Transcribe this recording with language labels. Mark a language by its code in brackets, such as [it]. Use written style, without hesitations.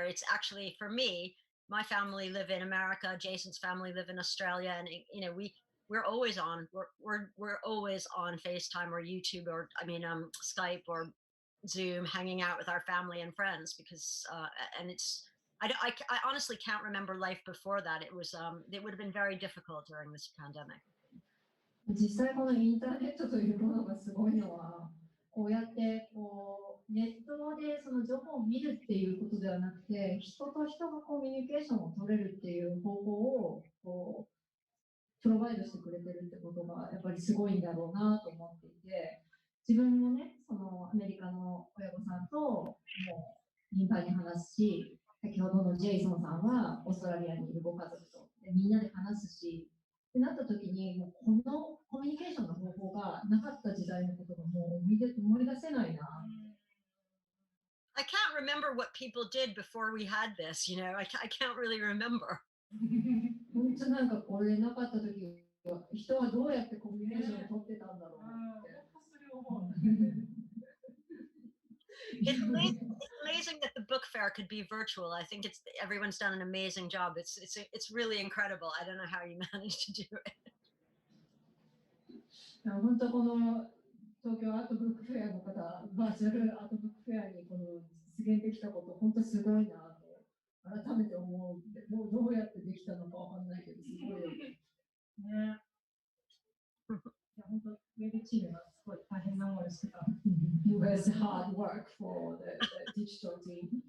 [en] It's actually, for me, my family live in America, Jason's family live in Australia, and we're always on we're always on FaceTime or YouTube or Skype or Zoom, hanging out with our family and friends, because and it's I honestly can't remember life before that. It would have been very difficult during this pandemic. [ja] 実際このインターネットというものがすごいのは、こうやってネットでその情報を見るっていうことではなくて、人と人がコミュニケーションを取れるっていう方法をプロバイドしてくれてるってことがやっぱりすごいんだろうなと思っていて、自分もね、そのアメリカの親御さんともう頻繁に話すし、先ほどのジェイソンさんはオーストラリアにいるご家族とでみんなで話すし、ってなった時にもうこのコミュニケーションの方法がなかった時代のことがもう思い出せないな。 [en] I can't remember what people did before we had this, I can't really remember. [ja] 本当なんかこれなかった時は人はどうやってコミュニケーションを取ってたんだろうって。 [en] It's amazing that the book fair could be virtual. I think everyone's done an amazing job. It's really incredible. I don't know how you managed to do it. [ja] 本当この東京アートブックフェアの方、バーチャルアートブックフェアにこの実現できたこと、本当すごいなと改めて思う。どうやってできたのかわかんないけど、すごいよね。ね。いや本当ウェブチームがすごい大変な思いをしてた。 [en] It was hard work for the digital team.